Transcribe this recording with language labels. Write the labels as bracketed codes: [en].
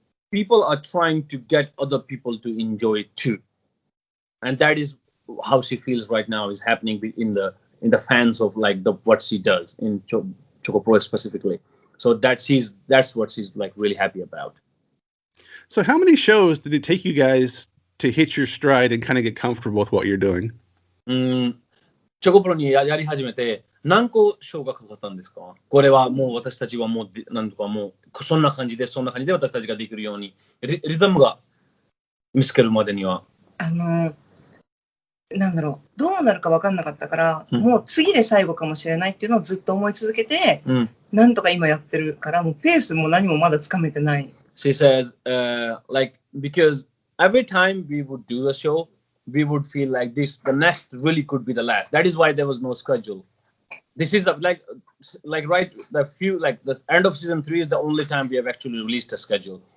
[en] People are trying to get other people to enjoy it too, and that is how she feels right now is happening in the fans of like what she does in ChocOpro specifically. So that's what she's like really happy about. So how many shows did it take you guys to hit your stride and kind of get comfortable with what you're doing? [ja] ChocOpro にやり始めて何個賞がかかったんですか？これはもう私たちはもうなんとかもうそんな感じで私たちができるようにリズムが見つけるまでにはなんだろう、どうなるか分かんなかったから、もう次で最後かもしれないっていうのをずっと思い続けて、なんとか今やってるから、もうペースも何もまだつかめてない。 [en] She says, like, because every time we would do a show, we would feel like the next really could be the last. That is why there was no schedule. This is like the end of season 3 is the only time we have actually released a schedule.